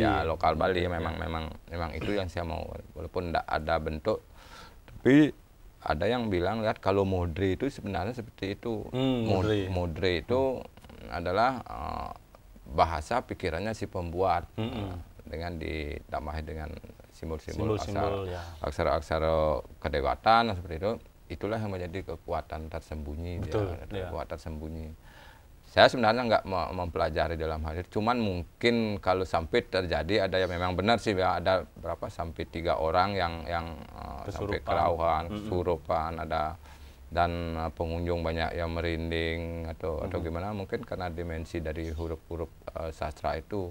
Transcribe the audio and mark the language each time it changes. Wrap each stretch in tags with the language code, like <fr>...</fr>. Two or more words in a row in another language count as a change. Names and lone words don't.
<id>ya lokal Bali memang itu yang saya mau, walaupun tidak ada bentuk, tapi ada yang bilang lihat kalau modre itu sebenarnya seperti itu. Modre itu adalah bahasa pikirannya si pembuat dengan ditambahi dengan simbol-simbol aksara-aksara kedewatan seperti itu. Itulah yang menjadi kekuatan tersembunyi. Kekuatan tersembunyi. Saya sebenarnya nggak mempelajari dalam hal itu, cuman mungkin kalau sampai terjadi ada yang memang benar sih, ada berapa sampai 3 orang yang sampai kelauhan, kesurupan ada, dan pengunjung banyak yang merinding atau gimana, mungkin karena dimensi dari huruf-huruf sastra itu.</id>